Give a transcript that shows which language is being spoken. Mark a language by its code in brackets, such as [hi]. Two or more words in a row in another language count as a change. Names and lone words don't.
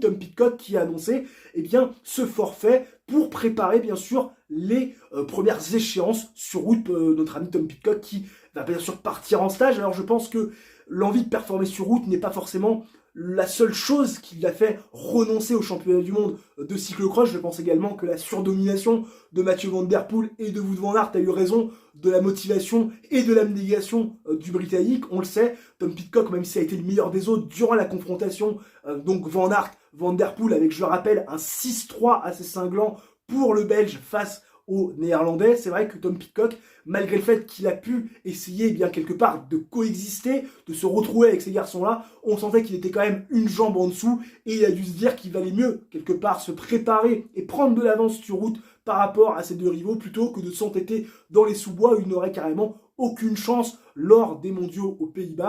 [fr] Tom Pidcock qui a annoncé ce forfait pour préparer bien sûr les premières échéances sur route. Notre ami Tom Pidcock qui va bien sûr partir en stage. Alors je pense que l'envie de performer sur route n'est pas forcément la seule chose qui l'a fait renoncer au championnat du monde de cyclocross. Je pense également que la surdomination de Mathieu Van Der Poel et de Wout van Aert a eu raison de la motivation et de l'abnégation du Britannique. On le sait, Tom Pidcock, même s'il a été le meilleur des autres durant la confrontation, donc Van Aert, Van Der Poel, avec, je le rappelle, un 6-3 assez cinglant pour le Belge face aux Néerlandais. C'est vrai que Tom Pidcock, malgré le fait qu'il a pu essayer quelque part de coexister, de se retrouver avec ces garçons-là, on sentait qu'il était quand même une jambe en dessous et il a dû se dire qu'il valait mieux quelque part se préparer et prendre de l'avance sur route par rapport à ses 2 rivaux plutôt que de s'entêter dans les sous-bois où il n'aurait carrément aucune chance lors des mondiaux aux Pays-Bas.